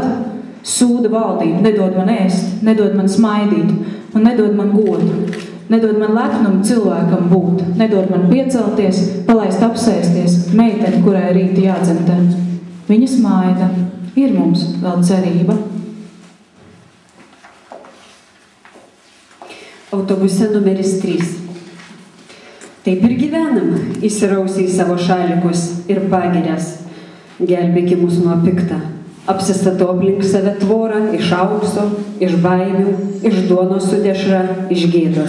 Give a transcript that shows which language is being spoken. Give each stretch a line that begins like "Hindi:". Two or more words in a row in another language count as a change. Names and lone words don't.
Latvian: Sūda valdība, nedod man ēst, nedod man smaidīt un nedod man godu. Nedod man lepnumu cilvēkam būt, nedod man piecelties, palaist apsēsties, meiteni, kurai rīti jādzemdē. Viņa smaida, ir mums vēl cerība.
Lithuanian: Autobuse numeris 3. Taip ir gyvenam, įsirausiai savo šalikus ir pagirias. Gelbėki mus nuo pikta. Apsistatau aplink save tvorą iš aukso, iš baimių, iš duonos su dešra, iš gėdos.